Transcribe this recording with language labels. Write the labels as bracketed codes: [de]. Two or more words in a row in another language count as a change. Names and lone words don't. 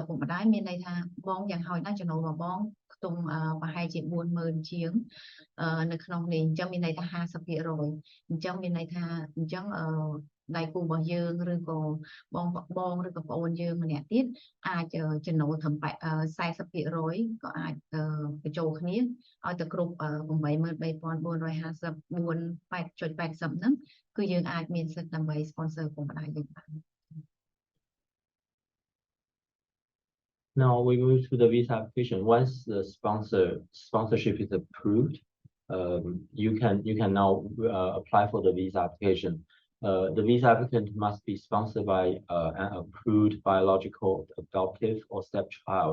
[km] ពុកម្ដាយមានន័យថាបងយ៉ាងហោចណាស់ចំណូលរបស់បងខ្ទង់ប្រហែលជា $40,000 ជាងនៅក្នុងនេះអញ្ចឹងមានន័យថា 50% អញ្ចឹងមានន័យថាអញ្ចឹងដៃគូរបស់យើងឬក៏បងឬក៏ប្អូនយើងម្នាក់ទៀតអាចចំណូលត្រឹម 40% ក៏អាចបញ្ចូលគ្នាឲ្យទៅគ្រប់ $83,454.80 ហ្នឹងគឺយើងអាចមានសិទ្ធិដើម្បី sponsor ឪពុកម្ដាយយើងបាន [en] Now we move to the visa application. Once the sponsorship is approved, you can now apply for the visa application. The visa applicant must be sponsored by an approved biological, adoptive, or stepchild.